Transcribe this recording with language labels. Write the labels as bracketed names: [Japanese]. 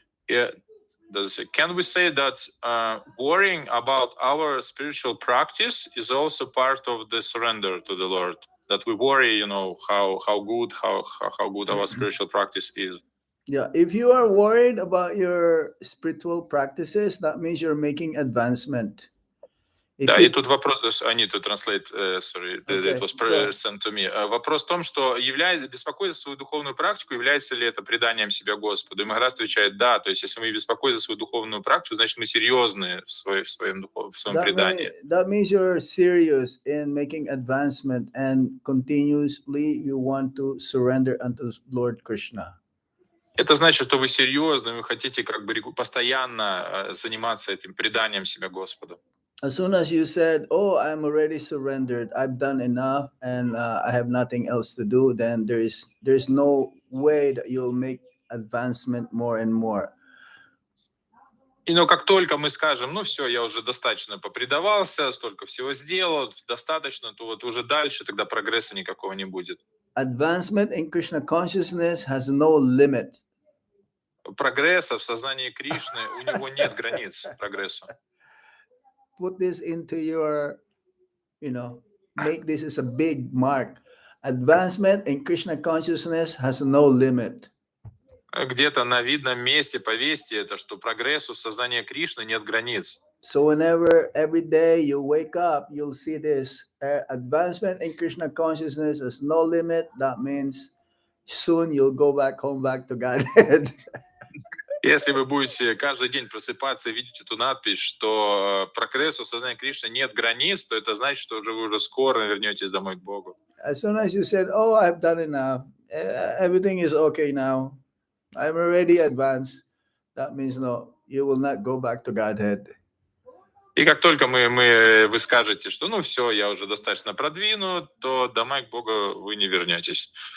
[English] Does it say? Can we say that worrying about our spiritual practice is also part of the surrender to the Lord? That we worry, how good our spiritual practice is. Yeah, if you are worried about your spiritual practices, that means you're making advancement. [Russian] Да, и тут вопрос, [English] I need to translate, sorry, Okay, it was sent to me. [Russian] Вопрос в том, что беспокоиться за свою духовную практику, является ли это преданием себя Господу? И Махарадж отвечает, да, то есть если мы беспокоимся за свою духовную практику, значит мы серьезны в своем предании. [English] That means you're serious in making advancement and continuously you want to surrender unto Lord Krishna. [Russian] Это значит, что вы серьезны, вы хотите постоянно заниматься этим преданием себя Господу. [English] As soon as you said, "Oh, I'm already surrendered. I've done enough, and I have nothing else to do," then there's no way that you'll make advancement more and more. [Russian] Но как только мы скажем, все, я уже достаточно попредавался, столько всего сделал, достаточно, то вот уже дальше тогда прогресса никакого не будет. [English] Advancement in Krishna consciousness has no limit. [Russian] Прогресса в сознании Кришны, у него нет границ прогрессу. [English] Put this into your, make this as a big mark. Advancement in Krishna consciousness has no limit. [Russian] Где-то на видном месте повесьте это, что прогрессу в сознании Кришны нет границ. [English] So whenever, every day you wake up, you'll see this. Advancement in Krishna consciousness has no limit. That means soon you'll go back to Godhead. [Russian] Если вы будете каждый день просыпаться и видеть эту надпись, что прогрессу в сознании Кришны нет границ, то это значит, что вы уже скоро вернетесь домой к Богу. [English] As soon as you said, "Oh, I've done enough. Everything is okay now. I'm already advanced," that means no, you will not go back to Godhead. [Russian] И как только вы скажете, что ну все, я уже достаточно продвинут, то домой к Богу вы не вернетесь.